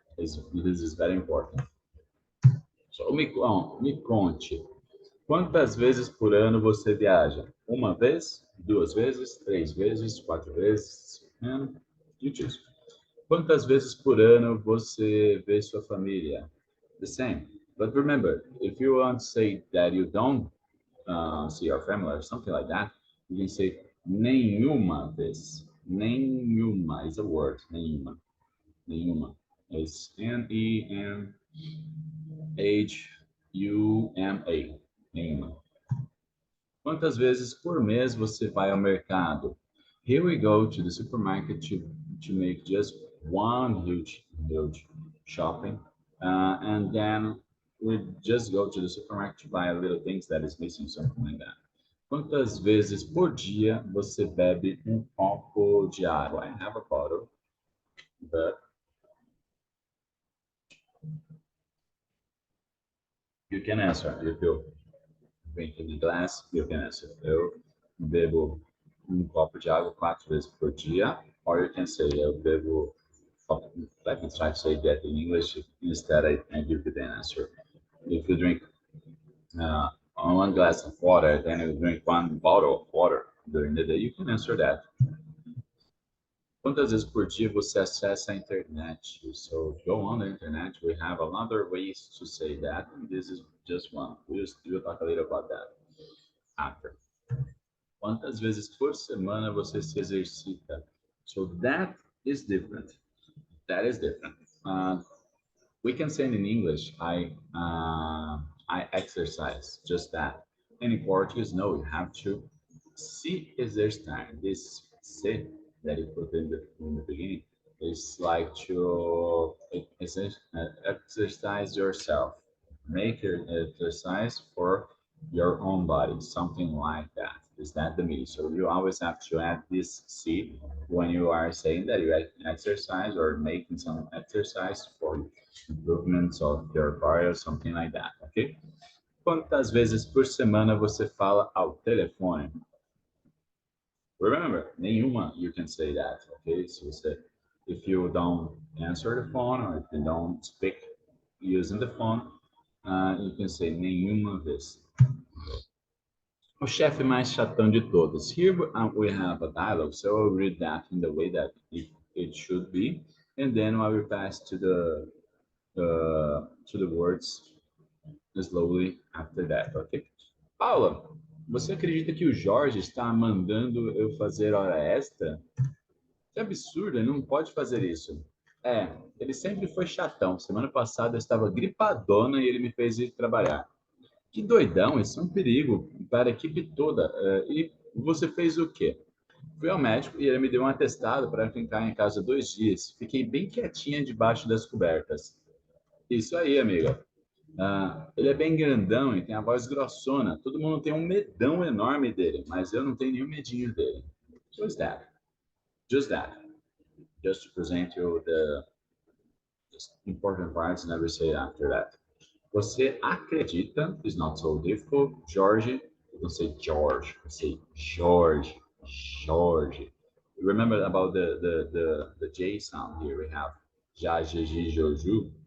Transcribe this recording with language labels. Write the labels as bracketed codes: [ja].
[en] This is very important. So [pt] me conte, quantas vezes por ano você viaja? Uma vez, 2 vezes, 3 vezes, 4 vezes? [en] And you choose. [pt] Quantas vezes por ano você vê sua família? [en] The same. But remember, if you want to say that you don't see your family or something like that, you can say nenhuma vez. Nenhuma is a word. Nenhuma. Nenhuma. It's Nenhuma. Nenhuma. [pt] Quantas vezes por mês você vai ao mercado? [en] Here we go to the supermarket to make just one huge shopping. And then we just go to the supermarket to buy little things that is missing, something like that. [pt] Quantas vezes por dia você bebe copo de água? [en] I have a bottle, but you can answer. If you drink in a glass, you can answer. Eu bebo copo de água 4 vezes por dia, or you can say eu bebo. Let me try to say that in English. Instead, I give you the answer. If you drink one glass of water, then you drink one bottle of water during the day, you can answer that. [pt] Quantas vezes por dia você acessa a internet? [en] So go on the internet. We have a lot of ways to say that. And this is just one. We'll talk a little about that after. [pt] Quantas vezes por semana você se exercita? [en] So that is different. That is different. We can say in English, I exercise, just that. And in Portuguese, no, you have to [pt] se exercitar. [en] This se that you put in the beginning is like to exercise yourself. Make your exercise for your own body, something like that. Is that the meaning? So you always have to add this C when you are saying that you exercise or making some exercise for improvements of your body or something like that, okay? [pt] Quantas vezes por semana você fala ao telefone? [en] Remember, nenhuma, you can say that, okay? So if you don't answer the phone or if you don't speak using the phone, you can say [pt] nenhuma vez. O chefe mais chatão de todos. [en] Here we have a dialogue, so I'll read that in the way that it should be, and then I will pass to the words slowly after that, okay? [pt] Paula, você acredita que o Jorge está mandando eu fazer hora extra? Que absurdo, ele não pode fazer isso. Ele sempre foi chatão. Semana passada eu estava gripadona e ele me fez ir trabalhar. Que doidão, isso é um perigo para a equipe toda. E você fez o quê? Fui ao médico e ele me deu um atestado para ficar em casa 2 dias. Fiquei bem quietinha debaixo das cobertas. Isso aí, amiga. Ele é bem grandão e tem a voz grossona. Todo mundo tem um medão enorme dele, mas eu não tenho nenhum medinho dele. [en] Just that. Just that. Just to present you the important parts and I will say after that. Você acredita is not so difficult. Jorge, you don't say George, you say George, George. Remember about the J sound here. We have Ja, J, J, Joju.